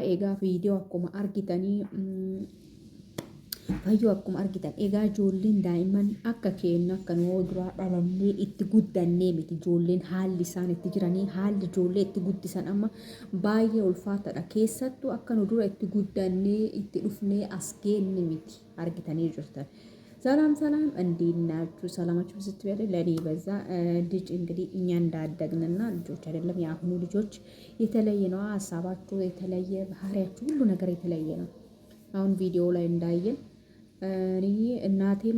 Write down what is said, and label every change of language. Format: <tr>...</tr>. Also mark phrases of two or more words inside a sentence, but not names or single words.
<om>Egaa viidiyoo akkuma argitanii fayyoo akkuma argitan egaa ijoolleen daa'imman akka keenya akka nuu duraa dhalannee itti guddannee miti ijoolleen haalli isaan itti jiranii haalli ijoollee itti guddisan amma baay'ee ulfaataadha. Keessattuu akka nu dura itti guddannee itti dhufnee as geenne miti argitanii jirtan.</om> <am>ሰላም እንዴት ናችሁ? ሰላማችሁ ስትበል ለኔ በዛ ልጅ እንግዲህ እኛ እንዳደግንና ልጆች አይደለም የአሁኑ ልጆች የተለየ ነው። ሀሳባችሁ የተለየ ባህሪያችሁ ሁሉ ነገር የተለየ ነው። አሁን ቪዲዮ ላይ እንዳየን እኔ እናቴም</am>